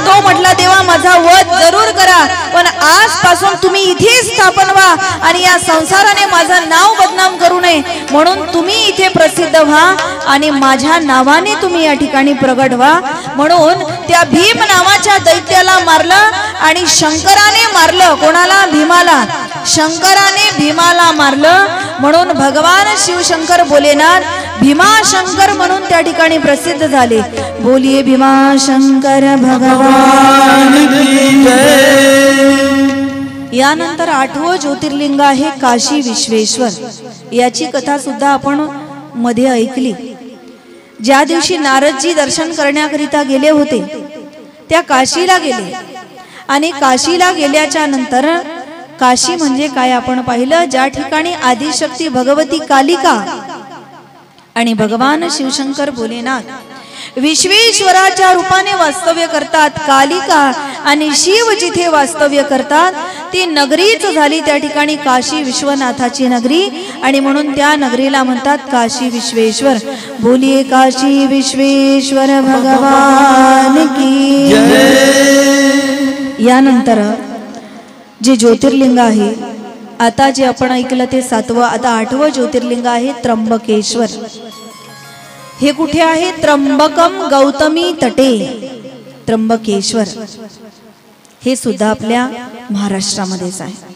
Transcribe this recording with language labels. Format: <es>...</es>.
<mr>तो म्हटला देवा माझा वध जरूर करा, पण आजपासून तुम्ही इथे स्थापन व्हा आणि या संसाराने माझं नाव बदनाम करू नये म्हणून तुम्ही इथे प्रसिद्ध व्हा आणि माझ्या नावाने तुम्ही या ठिकाणी प्रगट व्हा. म्हणून त्या भीम नावाच्या दैत्याला मारलं आणि शंकराने मारलं. कोणाला? भीमाला. शंकराने भीमाला मारलं. म्हणून भगवान शिवशंकर भोलेनाथ भीमाशंकर म्हणून त्या ठिकाणी प्रसिद्ध झाले.</mr> <hi>बोलिये भीमाशंकर भगवान की जय.</hi> <mr>यानंतर 8वं ज्योतिर्लिंग आहे काशी विश्वेश्वर. याची कथा सुद्धा आपण मध्ये ऐकली. ज्या दिवशी नारदजी दर्शन करण्याकरिता गेले होते त्या काशीला गेले आणि काशीला गेल्याच्या नंतर काशी म्हणजे काय आपण पाहिलं. ज्या ठिकाणी आदिशक्ती भगवती कालिका आणि भगवान शिवशंकर भोलेनाथ विश्वेश्वराच्या रूपाने वास्तव्य करतात. कालिका आणि शिव जिथे वास्तव्य करतात ती नगरीच झाली त्या ठिकाणी काशी विश्वनाथाची नगरी. आणि म्हणून त्या नगरीला म्हणतात काशी विश्वेश्वर.</mr> <hi>बोलिये काशी विश्वेश्वर भगवान की जय.</hi> <mr>यानंतर जे ज्योतिर्लिंग आहे आता जे आपण ऐकलं ते 7वं. आता 8वं ज्योतिर्लिंग आहे त्र्यंबकेश्वर. हे कुठे आहे?</mr> <sa>त्र्यंबकम गौतमी तटे.</sa> <mr>त्र्यंबकेश्वर हे सुद्धा आपल्या महाराष्ट्रामध्येच आहे.</mr>